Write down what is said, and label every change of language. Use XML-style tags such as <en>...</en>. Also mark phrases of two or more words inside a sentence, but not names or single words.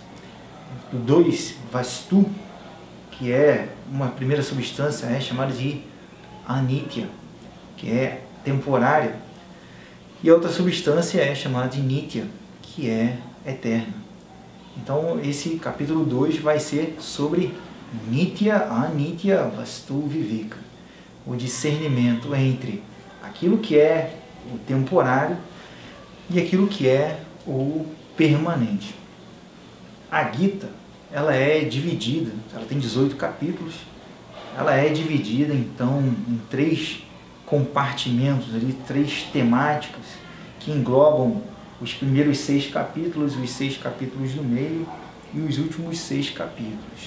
<pt>Dois, vastu, que é uma primeira substância, é chamada de anitya, que é temporária, e a outra substância é chamada de nitya, que é eterna. Então esse capítulo 2 vai ser sobre</pt> <sa>नित्य अनित्य वस्तु विवेक,</sa> <pt>o discernimento entre aquilo que é o temporário e aquilo que é o permanente. A Gita, ela é dividida, ela tem 18 capítulos, ela é dividida então em 3 compartimentos, ali, 3 temáticas que englobam os primeiros 6 capítulos, os 6 capítulos do meio e os últimos 6 capítulos.</pt>